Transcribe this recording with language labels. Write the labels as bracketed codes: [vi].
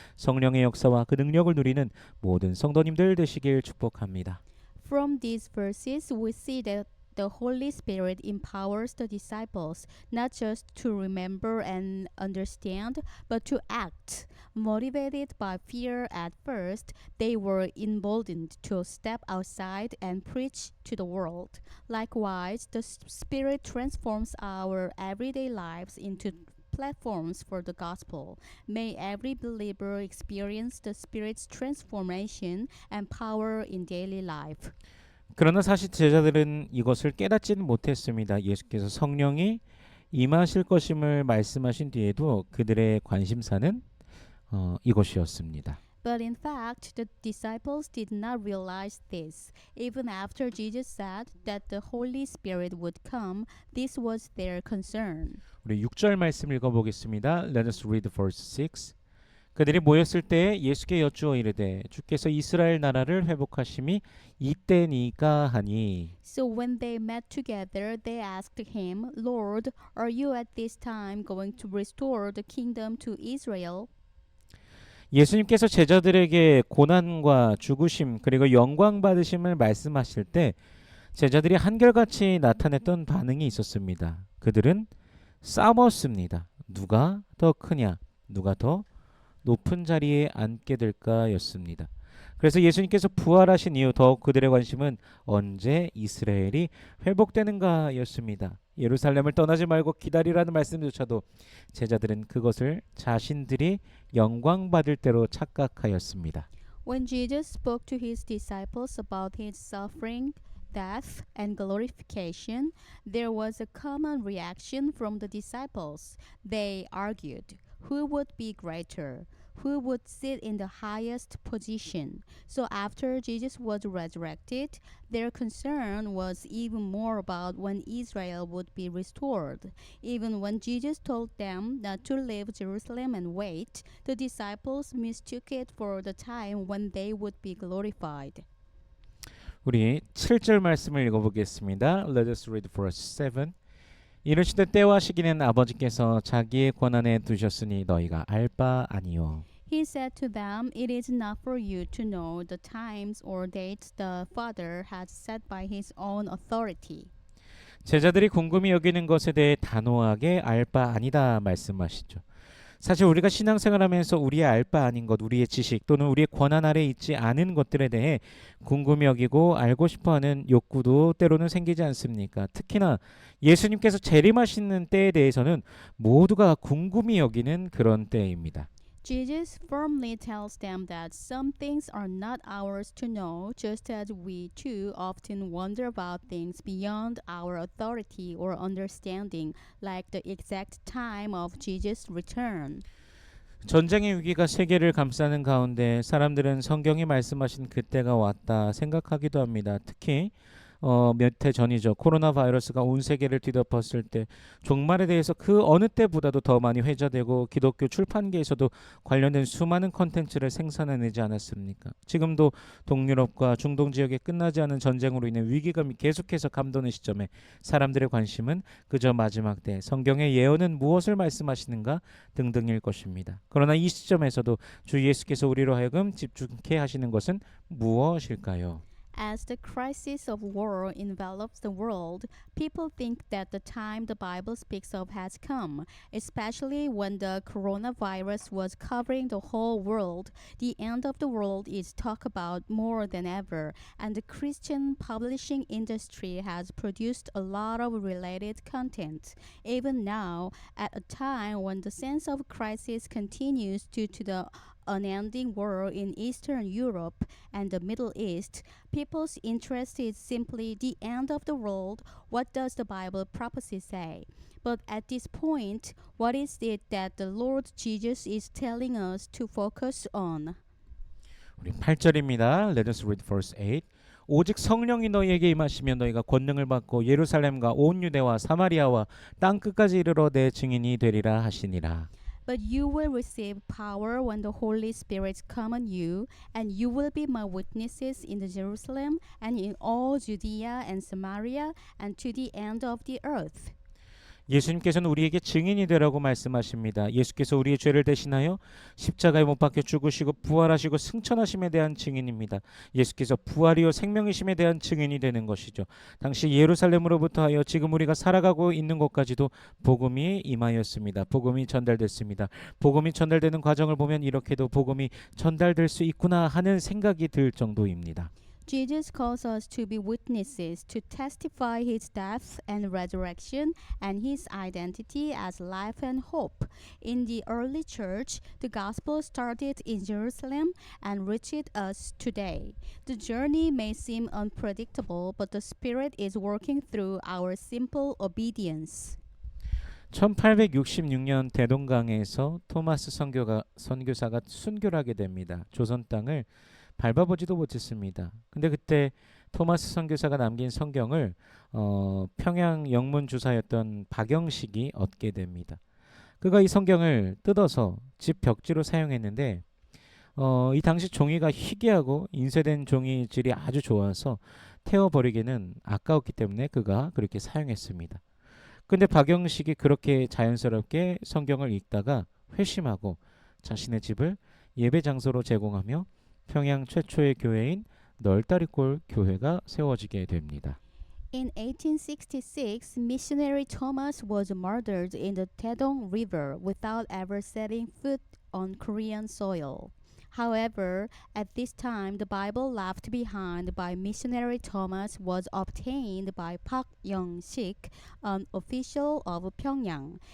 [ko] 성령의 역사와 그 능력을 누리는 모든 성도님들 되시길 축복합니다. [en] From these verses, we see that the Holy Spirit empowers the disciples not just to remember and understand, but to act. Motivated by fear at first, they were emboldened to step outside and preach to the world. Likewise, the Spirit transforms our everyday lives into platforms for the gospel. May every believer experience the Spirit's transformation and power in daily life. [ko] 그러나 사실 제자들은 이것을 깨닫지는 못했습니다. 예수께서 성령이 임하실 것임을 말씀하신 뒤에도 그들의 관심사는 이것이었습니다. [en] But in fact, the disciples did not realize this. Even after Jesus said that the Holy Spirit would come, this was their concern. [ko] 우리 6절 말씀 읽어보겠습니다. [en] Let us read verse 6. [ko] 그들이 모였을 때 예수께 여쭈어 이르되 주께서 이스라엘 나라를 회복하심이 이때니까 하니. [en] So when they met together, they asked him, Lord, are you at this time going to restore the kingdom to Israel? [ko] 예수님께서 제자들에게 고난과 죽으심 그리고 영광 받으심을 말씀하실 때 제자들이 한결같이 나타냈던 반응이 있었습니다. 그들은 싸웠습니다. 누가 더 크냐? 누가 더 높은 자리에 앉게 될까였습니다. 그래서 예수님께서 부활하신 이후 더욱 그들의 관심은 언제 이스라엘이 회복되는가였습니다. 예루살렘을 떠나지 말고 기다리라는 말씀조차도 제자들은 그것을 자신들이 영광 받을 때로 착각하였습니다. [en] When Jesus spoke to his disciples about his suffering, death, and glorification, there was a common reaction from the disciples. They argued, who would be greater? Who would sit in the highest position? So after Jesus was resurrected, their concern was even more about when Israel would be restored. Even when Jesus told them not to leave Jerusalem and wait, the disciples mistook it for the time when they would be glorified. [ko] 우리 7절 말씀을 읽어보겠습니다. [en] Let us read verse 7. [ko] 이르시되 때와 시기는 아버지께서 자기의 권한에 두셨으니 너희가 알 바 아니요. [en] He said to them, It is not for you to know the times or dates the Father has set by his own authority. [ko] 제자들이 궁금히 여기는 것에 대해 단호하게 알 바 아니다 말씀하시죠. 사실 우리가 신앙생활하면서 우리의 알 바 아닌 것, 우리의 지식 또는 우리의 권한 아래 있지 않은 것들에 대해 궁금히 여기고 알고 싶어하는 욕구도 때로는 생기지 않습니까? 특히나 예수님께서 재림하시는 때에 대해서는 모두가 궁금히 여기는 그런 때입니다. [en] Jesus firmly tells them that some things are not ours to know, just as we too often wonder about things beyond our authority or understanding, like the exact time of Jesus' return. [ko] 전쟁의 위기가 세계를 감싸는 가운데 사람들은 성경이 말씀하신 그때가 왔다 생각하기도 합니다. 특히 몇 해 전이죠. 코로나 바이러스가 온 세계를 뒤덮었을 때 종말에 대해서 그 어느 때보다도 더 많이 회자되고 기독교 출판계에서도 관련된 수많은 컨텐츠를 생산해내지 않았습니까? 지금도 동유럽과 중동 지역에 끝나지 않은 전쟁으로 인해 위기감이 계속해서 감도는 시점에 사람들의 관심은 그저 마지막 때 성경의 예언은 무엇을 말씀하시는가 등등일 것입니다. 그러나 이 시점에서도 주 예수께서 우리로 하여금 집중케 하시는 것은 무엇일까요? [en] As the crisis of war envelops the world, people think that the time the Bible speaks of has come, especially when the coronavirus was covering the whole world. The end of the world is talked about more than ever, and the Christian publishing industry has produced a lot of related content. Even now, at a time when the sense of crisis continues due to the unending war in Eastern Europe and the Middle East, people's interest is simply the end of the world. What does the Bible prophecy say? But at this point, what is it that the Lord Jesus is telling us to focus on? [ko] 우리 8절입니다. [en] Let us read verse 8. [ko] 오직 성령이 너희에게 임하시면 너희가 권능을 받고 예루살렘과 온 유대와 사마리아와 땅 끝까지 이르러 내 증인이 되리라 하시니라. [en] But you will receive power when the Holy Spirit come on you, and you will be my witnesses in Jerusalem and in all Judea and Samaria and to the end of the earth. [ko] 예수님께서는 우리에게 증인이 되라고 말씀하십니다. 예수께서 우리의 죄를 대신하여 십자가에 못 박혀 죽으시고 부활하시고 승천하심에 대한 증인입니다. 예수께서 부활이요 생명이심에 대한 증인이 되는 것이죠. 당시 예루살렘으로부터 하여 지금 우리가 살아가고 있는 곳까지도 복음이 임하였습니다. 복음이 전달됐습니다. 복음이 전달되는 과정을 보면 이렇게도 복음이 전달될 수 있구나 하는 생각이 들 정도입니다. [en] Jesus calls us to be witnesses, to testify his death and resurrection and his identity as life and hope. In the early church, the gospel started in Jerusalem and reached us today. The journey may seem unpredictable, but the Spirit is working through our simple obedience. [ko] 1866년 대동강에서 토마스 선교사가 순교하게 됩니다. 조선 땅을 밟아보지도 못했습니다. 근데 그때 토마스 선교사가 남긴 성경을 평양 영문 주사였던 박영식이 얻게 됩니다. 그가 이 성경을 뜯어서 집 벽지로 사용했는데 이 당시 종이가 희귀하고 인쇄된 종이 질이 아주 좋아서 태워버리기는 아까웠기 때문에 그가 그렇게 사용했습니다. 근데 박영식이 그렇게 자연스럽게 성경을 읽다가 회심하고 자신의 집을 예배 장소로 제공하며 평양 최초의 교회인 널다리골 교회가 세워지게 됩니다. [en] In 1866, missionary Thomas was murdered in the Taedong River without ever setting foot on Korean soil. However, at this time, the Bible left behind by missionary Thomas was obtained by Park Young-sik, an official of Pyongyang.